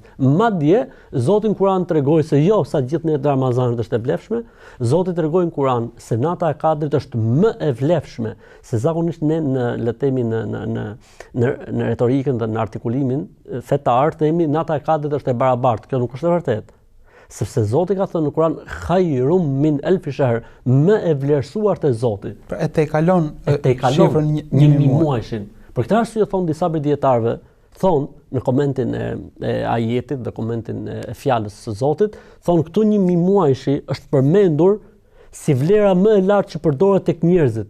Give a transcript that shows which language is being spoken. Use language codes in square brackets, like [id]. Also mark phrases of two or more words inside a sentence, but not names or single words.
[sq] Madje Zoti në Kur'an tregoi se jo sa gjithë netë e Ramazanit është e vlefshme, Zoti tregoi në Kur'an se nata e Kadrit është më e vlefshme, se zakonisht ne në retorikën dhe në artikulimin fetar themi nata e Kadrit është e barabartë. Kjo nuk është e vërtetë. [ar] Sepse Zoti ka thënë në Kur'an خير من ألف شهر, [sq] më e vlerësuar te Zoti. Pra e te kalon shifrën një muajshin. Për këtë arsye thon disa prej dietarëve, thon në komentin e ajetit dhe komentin e fjalës së Zotit, thon këtu një muajshi është përmendur si vlera më e lartë që përdoret tek njerëzit.